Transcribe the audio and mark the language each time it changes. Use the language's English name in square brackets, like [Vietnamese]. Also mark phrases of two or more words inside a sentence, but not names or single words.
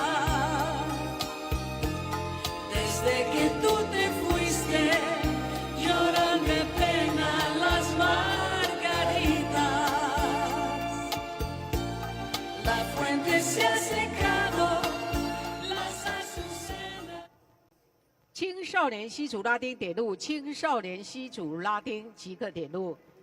[Spanish] Desde que tú te fuiste lloran de pena las margaritas. La fuente se ha secado, las azucenas. [Chinese] 青少年西组拉丁点入，青少年西组拉丁即刻点入。